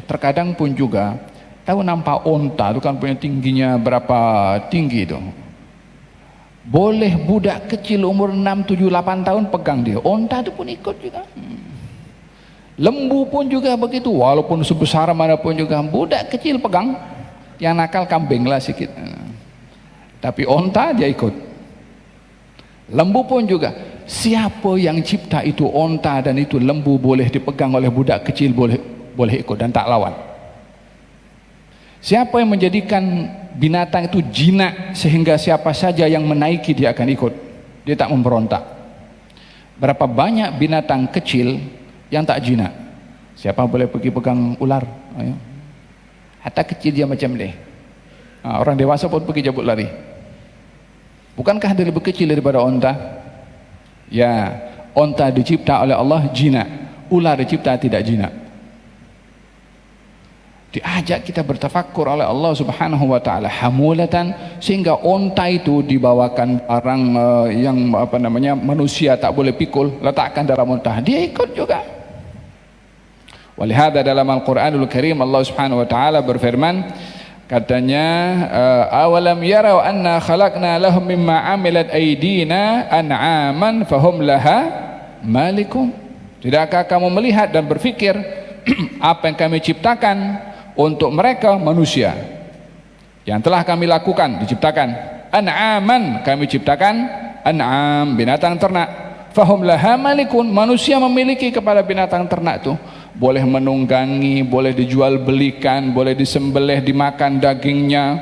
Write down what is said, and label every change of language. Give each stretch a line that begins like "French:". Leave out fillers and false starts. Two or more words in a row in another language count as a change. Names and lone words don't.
Malay: Terkadang pun juga, tahu nampak onta itu kan punya tingginya berapa tinggi itu. Boleh budak kecil umur 6, 7, 8 tahun pegang dia. Onta itu pun ikut juga. Lembu pun juga begitu, walaupun sebesar manapun juga budak kecil pegang. Yang nakal kambing lah sikit, tapi onta dia ikut. Lembu pun juga. Siapa yang cipta itu onta dan itu lembu boleh dipegang oleh budak kecil, boleh ikut dan tak lawan. Siapa yang menjadikan binatang itu jinak sehingga siapa saja yang menaiki dia akan ikut, dia tak memberontak? Berapa banyak binatang kecil yang tak jinak? Siapa boleh pergi pegang ular? Ayo. Hatta kecil dia macam ni. Orang dewasa pun pergi cabut lari. Bukankah dia lebih kecil daripada onta? Ya, onta dicipta oleh Allah jinak, ular dicipta tidak jinak. Diajak kita bertafakkur oleh Allah
Arabic: سبحانه وتعالى حمولة,
Malay: sehingga onta itu dibawakan barang yang manusia tak boleh pikul, letakkan dalam onta, dia ikut juga.
Arabic: Walihada dalam Al-Qur'anul Karim Allah سبحانه وتعالى
Malay: berfirman, katanya
Arabic: أولم يروا أنا خلقنا لهم مما عملت أيدينا أنعاما فهم لها مالكون.
Malay: Tidakkah kamu melihat dan berfikir apa yang kami ciptakan untuk mereka manusia, yang telah kami lakukan, diciptakan an'aman, kami ciptakan an'am, binatang ternak,
Arabic: فهم لها مالكون,
Malay: manusia memiliki kepada binatang ternak itu, boleh menunggangi, boleh dijual belikan, boleh disembelih, dimakan dagingnya.